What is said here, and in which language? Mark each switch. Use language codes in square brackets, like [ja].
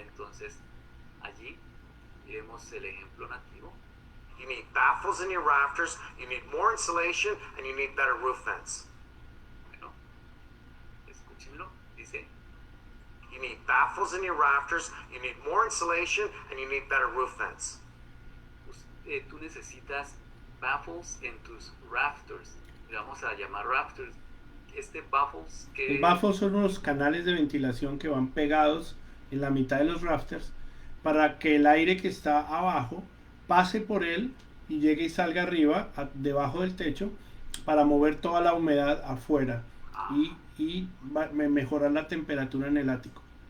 [es] Entonces allí vemos el ejemplo nativo. [en] You need baffles in your rafters, you need more insulation, and you need better roof vents. [es] Bueno, escúchenlo, dice, [en] You need baffles in your rafters, you need more insulation, and you need better roof vents. [es] tú necesitas baffles en tus rafters, le vamos a llamar rafters. Baffles que... Los baffles son unos canales de ventilación que van pegados en la mitad de los rafters para que el aire que está abajo pase por él y llegue y salga arriba, debajo del techo, para mover toda la humedad afuera y mejorar la temperatura en el ático.